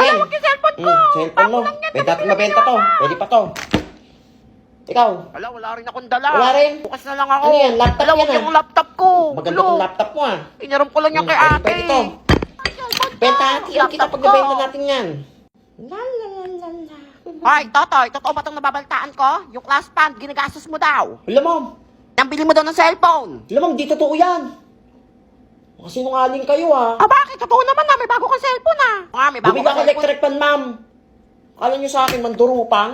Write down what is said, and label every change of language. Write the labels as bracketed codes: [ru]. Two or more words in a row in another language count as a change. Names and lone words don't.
[tl] Hala, wag yung cellphone ko. Cellphone mo. Bago lang yan, Pwede natin nabili mabenta lang to. yan. Pwede pa to. Ikaw. Hala, wala rin akong dala. Wala rin? Bukas na lang ako. Ano yan? Laptop Hala, yan, wag ah. yung laptop ko. Maganda Ulo. tong laptop mo ah. Inaram ko lang yan kay Pwede, ate. pwede to. Ay, cellphone ko. Benta natin. Kita Laptop pag ko. nabenta natin yan. La la la la la. Hoy, Totoy, totoo ba itong nababaltaan ko? Yung class fund, ginagastos mo daw. Alam mo. Nang bili mo daw ng cellphone. Alam mo, di totoo yan. Kasi sinungaling kayo ah. Bakit? Totoo naman na, may bago kang cellphone ah. May bago Bumili kang ako cellphone. [en] electric pan, ma'am. [tl] Akala nyo sa akin, mandurupang?